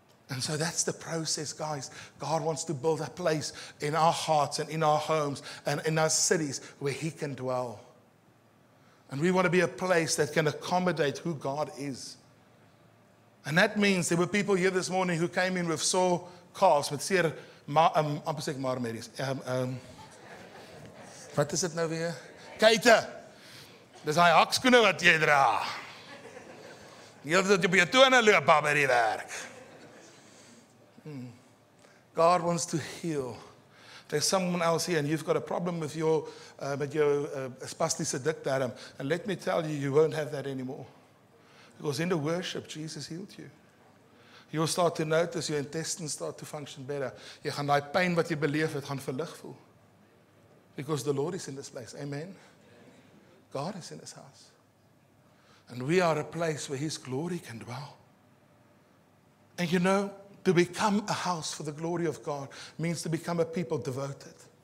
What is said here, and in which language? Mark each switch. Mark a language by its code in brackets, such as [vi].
[en] And so that's the process, guys. God wants to build a place in our hearts and in our homes and in our cities where He can dwell. And we want to be a place that can accommodate who God is. And that means there were people here this morning who came in with sore calves, [af] met seer, amper sê ek marmerries. Wat is dit nou weer? Keite! Dis daai hakskoene wat jy dra. Jy het dit op jou tone loop by die werk. [en] God wants to heal. There's someone else here and you've got a problem with your spastische dikdarm. And let me tell you, you won't have that anymore. Because in the worship, Jesus healed you. You'll start to notice your intestines start to function better. [af] Jy gaan daai pyn wat jy beleef het, gaan verlig voel. [en] Because the Lord is in this place. Amen. God is in this house. And we are a place where His glory can dwell. And you know, to become a house for the glory of God means to become a people devoted.